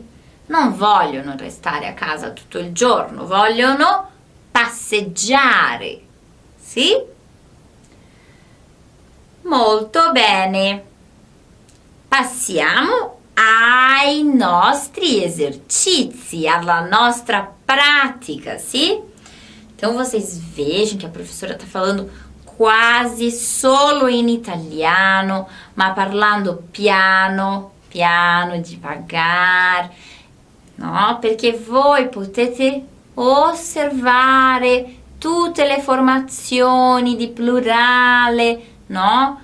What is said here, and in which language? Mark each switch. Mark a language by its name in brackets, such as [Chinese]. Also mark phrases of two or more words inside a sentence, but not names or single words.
[Italian] Non vogliono restare a casa tutto il giorno, vogliono passeggiare, sì? Molto bene. Passiamo ai nostri esercizi, alla nostra prática, sì? [Portuguese] Então, vocês vejam que a professora está falando [Italian] quasi solo in italiano, ma parlando piano, [Portuguese] devagar, no? [Italian] Perché voi potete osservare tutte le formazioni di plurale, no?